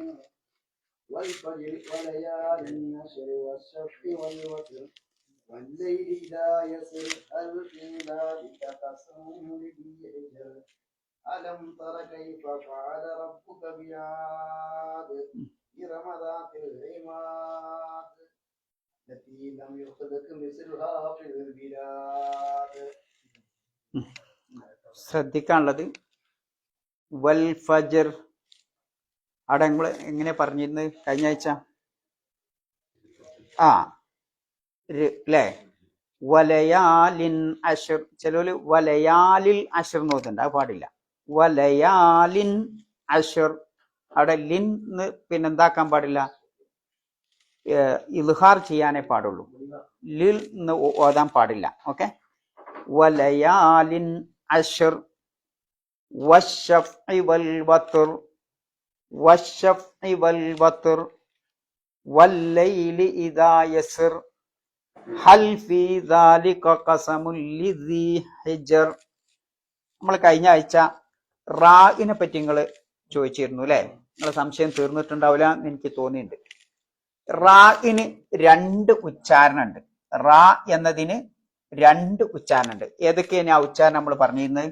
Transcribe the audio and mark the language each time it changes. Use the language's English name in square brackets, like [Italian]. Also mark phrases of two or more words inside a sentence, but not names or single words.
[Arabic] والفجر وليال عشر والشفع والوتر والليل إذا يسر هل في ذلك قسم لذي حجر ألم تر كيف فعل ربك بعاد إرم ذات العماد التي لم يخلق مثلها في البلاد. [Malayalam] ശ്രദ്ധിക്കാനുള്ളത് [Arabic] والفجر. [Malayalam] അവിടെ നിങ്ങൾ എങ്ങനെ പറഞ്ഞിരുന്നത് കഴിഞ്ഞ ആഴ്ച? അല്ലേ? [Arabic] وليال عشر. [Malayalam] ചിലര് [Arabic] وليال عشر [Malayalam] നോക്കുന്നുണ്ട്, അത് പാടില്ല. [Arabic] وليال عشر. [Malayalam] അവിടെ ലിൻ പിന്നെന്താക്കാൻ പാടില്ല, ഇൽഹാർ ചെയ്യാനേ പാടുള്ളൂ, ലിൽ എന്ന് ഓതാൻ പാടില്ല. [Arabic] ഓക്കെ. وليال عشر والشفع والوتر والشفع والوتر والليل إذا يسر هل في ذلك قسم لذي حجر. [Malayalam] നമ്മൾ കഴിഞ്ഞ ആഴ്ച റാഇനെ പറ്റി നിങ്ങൾ ചോദിച്ചിരുന്നു അല്ലേ? നിങ്ങളെ സംശയം തീർന്നിട്ടുണ്ടാവില്ല എന്ന് എനിക്ക് തോന്നിയിട്ടുണ്ട്. റാഇന് രണ്ട് ഉച്ചാരണമുണ്ട്. റാ എന്നതിന് രണ്ട് ഉച്ചാരണമുണ്ട്. ഏതൊക്കെയാണ് ആ ഉച്ചാരണം നമ്മൾ പറഞ്ഞിരുന്നത്?